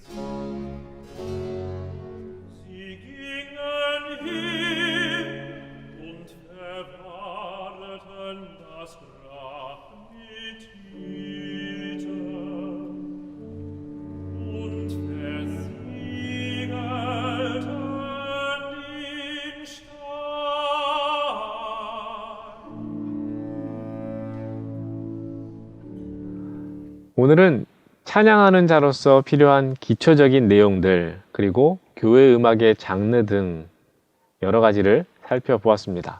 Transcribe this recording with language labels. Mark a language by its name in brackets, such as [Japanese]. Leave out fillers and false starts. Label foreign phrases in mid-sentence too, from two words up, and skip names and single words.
[German] Sie gingen hin und verwahreten das Grab mit Hüte und versiegelten den Stein. [Korean] 오늘은 찬양하는 자로서 필요한 기초적인 내용들, 그리고 교회 음악의 장르 등 여러 가지를 살펴보았습니다.